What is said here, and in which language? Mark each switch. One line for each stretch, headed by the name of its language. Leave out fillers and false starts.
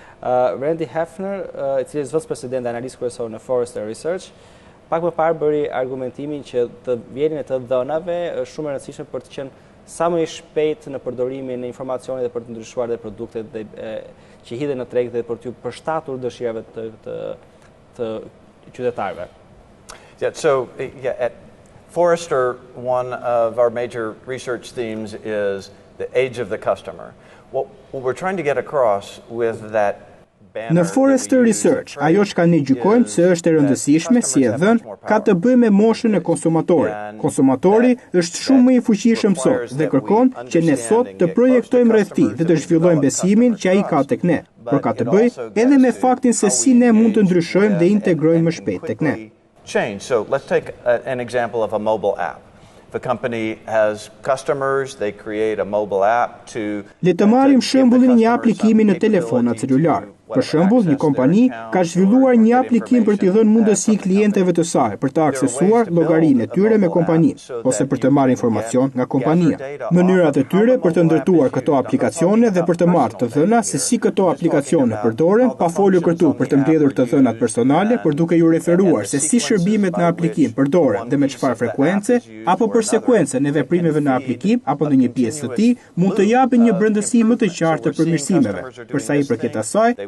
Albanian: Randy Hefner, i cili është vicepresident dhe analist kryesor në Forrester Research, pak më parë bëri argumentimin që të vjedhjen e të dhënave është shumë e rëndësishme për të qenë sa më i shpejt në përdorimin e informacionit dhe për të ndryshuar dhe produktet që hidhen në treg dhe për të përshtatur dëshirave të qytetarëve.
English: Yeah, so at Forrester, one of our major research themes is the age of the customer. What we're trying to get across with that
Albanian: Në Forrester Research, ajo që ne gjykojmë se është e rëndësishme si e dhënë ka të bëjë me moshën e konsumotorit. Konsumotori është shumë më i fuqishëm sot dhe kërkon që ne sot të projektojmë rreth tij dhe të zhvillojmë besimin që ai ka tek ne. Por ka të bëjë edhe me faktin se si ne mund të ndryshojmë dhe integrojmë më shpejt tek ne.
English: So let's take an example of a mobile app. If a company has customers, they create a mobile app to
Albanian: Le të marrim shembullin e një aplikimi në telefonat celular. Për shembull, një kompani ka zhvilluar një aplikim për t'i dhënë mundësi klientëve të saj për të aksesuar llogarinë e tyre me kompaninë ose për të marrë informacion nga kompania. Mënyrat e tyre për të ndërtuar këto aplikacione dhe për të marrë të dhëna se si këto aplikacione përdoren, pa folur këtu për të mbledhur të dhënat personale, por duke ju referuar se si shërbimet në aplikim përdoren dhe me çfarë frekuencë, apo për sekuencën e veprimeve në aplikim apo në një pjesë të tij, mund të japin një brendësi më të qartë të përmirësimeve. Për sa i përket asaj,